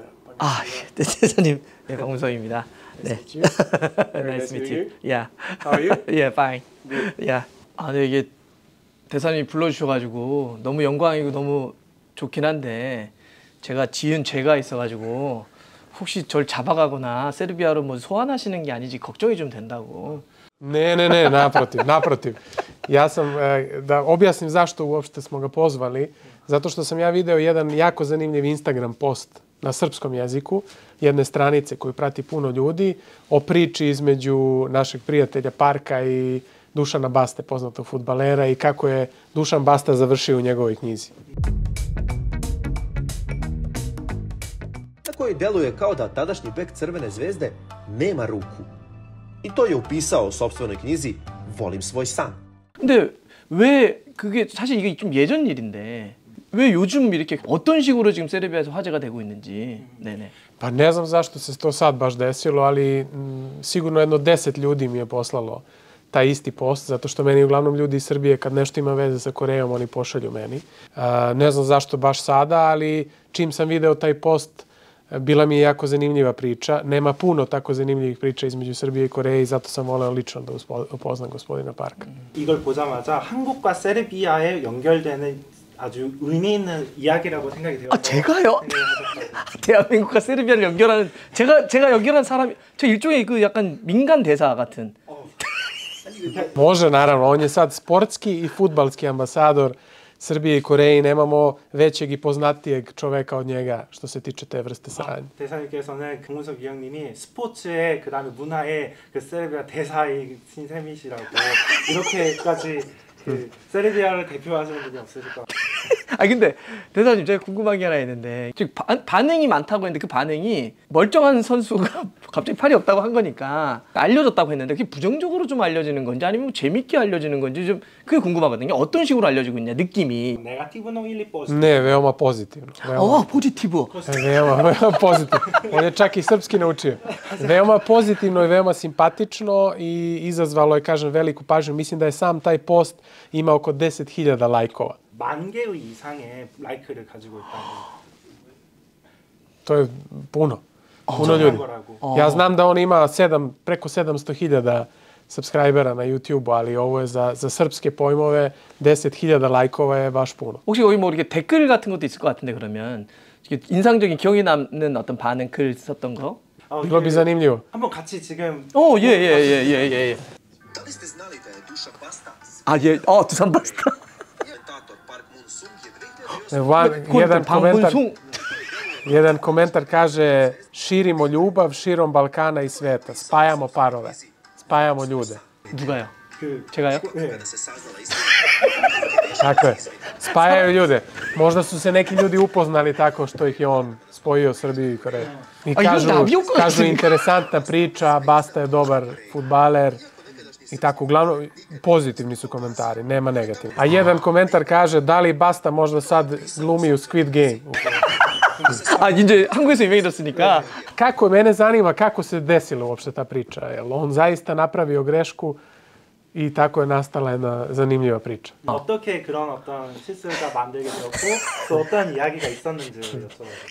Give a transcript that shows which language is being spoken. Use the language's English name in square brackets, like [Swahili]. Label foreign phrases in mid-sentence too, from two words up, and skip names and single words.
[Korean] 예, 대사님, 네, 박문성입니다. 네. [English] Nice to meet you. Yeah. How are you? Yeah, fine. Good. Yeah. [Korean] 네, 이게 대사님이 불러주셔가지고 너무 영광이고 너무 좋긴 한데 제가 지은 죄가 있어가지고 혹시 절 잡아가거나 세르비아로 뭐 소환하시는 게 아니지 걱정이 좀 된다고. [Serbian] Ne, naprotiv. Ja sam, da objasnim zašto uopšte smo ga pozvali, zato što sam ja video jedan jako zanimljiv Instagram post na srpskom jeziku, jedne stranice koju prati puno ljudi, o priči između našeg prijatelja Parka i Dušana Baste, poznatog fudbalera, i kako je Dušan Basta završio u njegovoj knjizi. Tako i deluje kao da tadašnji bek Crvene zvezde nema ruku. I to je upisao u sopstvenoj knjizi Volim svoj san. [Korean] 근데 왜 그게 사실 이게 좀 예전 일인데 왜 요즘 이렇게 어떤 식으로 지금 세르비아에서 화제가 되고 있는지. 네네. [Serbian] Pa ne znam zašto se to sad baš desilo, ali sigurno jedno 10 ljudi mi je poslalo taj isti post, zato što meni uglavnom ljudi iz Srbije kad nešto ima veze sa Korejom, oni pošalju meni. Ne znam zašto baš sada, ali čim sam video taj post, bila mi je jako zanimljiva priča. Nema puno tako zanimljivih priča između Srbije i Koreje i zato sam voleo lično da upoznam gospodina Parka. [Korean] 이걸 보자마자 한국과 세르비아에 연결되는 아주 의미 있는 이야기라고 생각이 되어서 제가요? 대한민국과 세르비아를 연결하는 제가 연결한 사람이 저 일종의 그 약간 민간 대사 같은. [Serbian] Može, naravno. On je sad sportski i fudbalski ambasador Srbije i Koreje. Nemamo većeg i poznatijeg čoveka od njega što se tiče te vrste saradnje. [Korean] 대사님께서는 김문석 위원님이 스포츠에 그다음에 문화에 그 세르비아 대사이신 셈이시라고 이렇게까지 그 세르비아를 대표하시는 분이 없으실 것 같아요. 근데 대사님 제가 궁금한 게 하나 있는데 지금 반응이 많다고 했는데 그 반응이 멀쩡한 선수가 갑자기 팔이 없다고 한 거니까 알려졌다고 했는데 그게 부정적으로 좀 알려지는 건지 아니면 재밌게 알려지는 건지 좀 그게 궁금하거든요. 어떤 식으로 알려지고 있냐 느낌이. [Serbian] negativno ili pozitivno. Ne, veoma pozitivno. [Korean] 포지티브. [Serbian] Veoma pozitivno. On je čak i srpski naučio. Veoma pozitivno i veoma simpatično i izazvalo je, kažem, veliku pažnju. Mislim da je sam taj post ima oko 10.000 lajkova. [Korean] 10,000개 이상의 라이크를 가지고 있다는. [Serbian] To je puno. Puno ljudi. Ja znam da on ima preko 700.000 subscribera na YouTube, ali ovo je za srpske pojmove 10.000 lajkova je baš puno. [Korean] 혹시 거기 뭐 이렇게 댓글 같은 것도 있을 것 같은데 그러면 인상적인 기억에 남는 어떤 반응 글 썼던 거? [Serbian] Bilo bi zanimljivo. [Korean] 한번 같이 지금. 예. [Serbian] Da li ste znali da je Dušan Basta? [Korean] 예. 두산 바스타. [Serbian] Komentator Park Mun-sung je Jedan komentar kaže: širimo ljubav širom Balkana i sveta, spajamo parove, spajamo ljude. [Korean] 누가요? 제가요? [Serbian] kada se saznala istina. Tako je. Spajaju ljude. Možda su se neki ljudi upoznali tako što ih je on spojio Srbiju i Koreju. I kažu interesantna priča, Basta je dobar fudbaler i tako. Uglavnom, pozitivni su komentari, nema negativni. A jedan komentar kaže: da li Basta možda sad glumi u Squid Game? [Korean] 이제 한국에서 유명해졌으니까. [Serbian] Mene zanima kako se desila uopšte ta priča. Jel on zaista napravio grešku i tako je nastala jedna zanimljiva priča. [Korean] 어떻게 그런 어떤 실수가 만들게 되었고 또 어떤 이야기가 있었는지를 여쭤봐요.